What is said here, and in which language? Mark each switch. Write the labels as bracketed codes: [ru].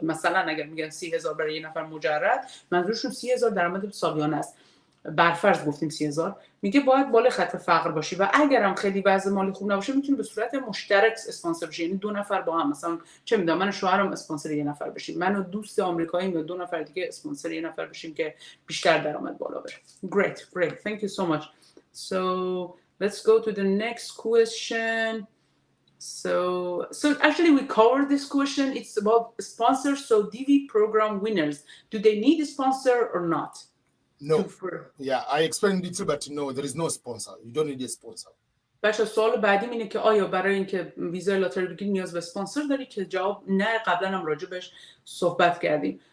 [fa] مثلا اگر میگن 30,000 برای یه نفر مجرد، منظورشون 30,000 درآمد سالیانه است، برفرض گفتیم 30,000. میگه باید بالای خط فقر باشی و اگرم خیلی وضع مالی خوب نباشه میتونی به صورت مشترک اسپانسر بشی، یعنی 2 نفر با هم، مثلا چه میدونم من و شوهرم اسپانسر یه نفر بشیم، من و دوست آمریکاییم یا 2 نفر دیگه اسپانسر یه نفر بشیم که بیشتر درآمد بالا بره. [en] Great, thank you so much. So let's go to the next question. So actually we covered this question. It's about sponsors. So DV program winners, do they need a sponsor or not? No. Yeah, I explained it, but no, there is no sponsor. You don't need a sponsor. [fa] بچه سوال بعدیم اینه که آیا برای اینکه ویزای لاتاری بگیری نیاز به اسپانسر داری؟ که جواب نه، قبلا هم راجع بهش صحبت کردیم.